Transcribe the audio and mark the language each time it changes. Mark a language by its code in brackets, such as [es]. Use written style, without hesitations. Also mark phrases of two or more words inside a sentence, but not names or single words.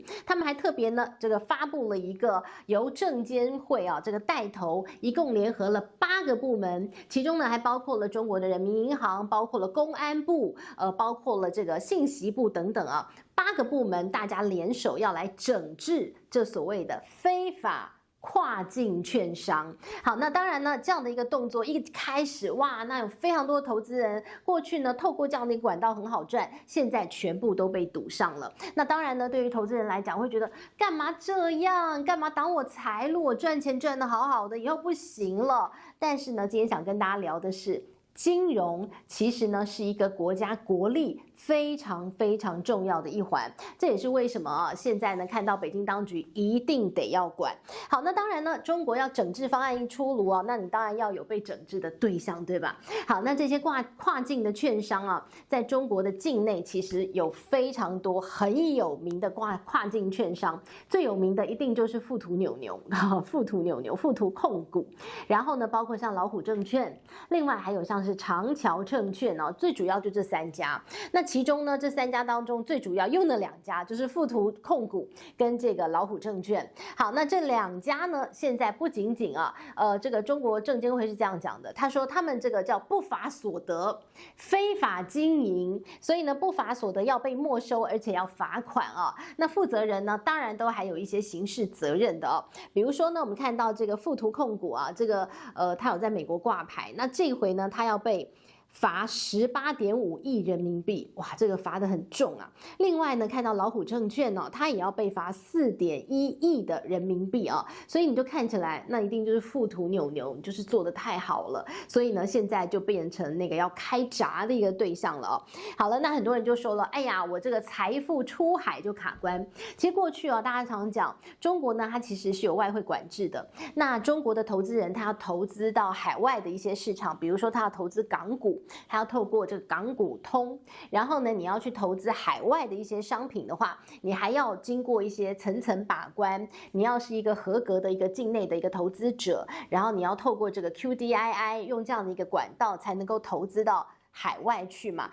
[zh] 他們還特別呢，這個發布了一個由證監會這個帶頭，一共聯合了8個部門，其中呢還包括了中國的人民銀行，包括了公安部，包括了這個信息部等等8個部門大家聯手要來整治這所謂的非法跨境券商。好，那當然呢，這樣的一個動作一開始，哇，那有非常多的投資人過去呢，透過這樣的一個管道很好賺，現在全部都被堵上了。那當然呢，對於投資人來講，會覺得幹嘛這樣？幹嘛擋我財路？我賺錢賺得好好的，以後不行了。但是呢，今天想跟大家聊的是，金融其實呢是一個國家國力非常非常重要的一環，這也是為什麼現在呢看到北京當局一定得要管。好，那當然呢，中國要整治方案一出爐那你當然要有被整治的对象，對吧？好，那這些跨境的券商在中國的境內其實有非常多很有名的跨境券商，最有名的一定就是富途牛牛、富途控股，然後呢，包括像老虎證券，另外還有像是長橋證券最主要就這3家。那其中呢，這3家當中最主要用的2家就是富途控股跟這個老虎證券。好，那這2家呢，現在不僅僅這個中國證監會是這樣講的，他說他們這個叫不法所得，非法經營，所以呢不法所得要被沒收，而且要罰款那負責人呢，當然都還有一些刑事責任的比如說呢，我們看到這個富途控股這個他有在美國掛牌，那這一回呢，他要被罰 18.5億人民幣，哇，這個罰得很重另外呢，看到老虎證券它也要被罰4.1億的人民幣所以你就看起來，那一定就是富途牛牛，就是做得太好了，所以呢，現在就變成那個要開閘的一個對象了好了，那很多人就說了，哎呀，我這個財富出海就卡關。其實過去大家常講，中國呢，它其實是有外匯管制的。那中國的投資人他要投資到海外的一些市場，比如說他要投資港股，還要透過這個港股通，然後呢，你要去投資海外的一些商品的話，你還要經過一些层層把關，你要是一個合格的一個境內的一個投資者，然後你要透過這個 QDII 用這樣的一個管道才能夠投資到海外去嘛。